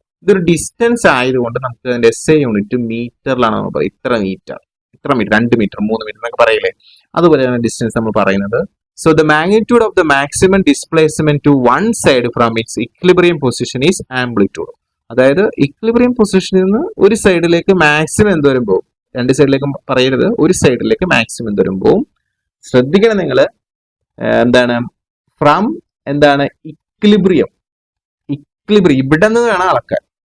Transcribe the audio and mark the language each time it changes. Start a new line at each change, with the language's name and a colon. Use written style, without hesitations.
Malayalam: ഇതൊരു ഡിസ്റ്റൻസ് ആയതുകൊണ്ട് നമുക്ക് അതിന്റെ SI യൂണിറ്റ് മീറ്ററിലാണ് നമ്മൾ പറയുന്നത്. ഇത്ര മീറ്റർ, 2 മീറ്റർ, 3 മീറ്റർ എന്നൊക്കെ പറയില്ലേ, അതുപോലെയാണ് ഡിസ്റ്റൻസ് നമ്മൾ പറയുന്നത്.
English: So the magnitude of the maximum displacement to one side from its equilibrium position is amplitude.
Malayalam: അതായത് ഇക്വിലിബ്രിയം പൊസിഷനിൽ നിന്ന് ഒരു സൈഡിലേക്ക് മാക്സിമം എന്തോരം പോകും? 2 സൈഡിലേക്ക് പറയരുത്, ഒരു സൈഡിലേക്ക് മാക്സിമം എന്തോരം പോകും. ശ്രദ്ധിക്കണം നിങ്ങൾ, എന്താണ്? ഫ്രം എന്താണ്? ഇക്വിലിബ്രിയം ഇവിടെ നിന്ന് വേണം അളക്കാൻ.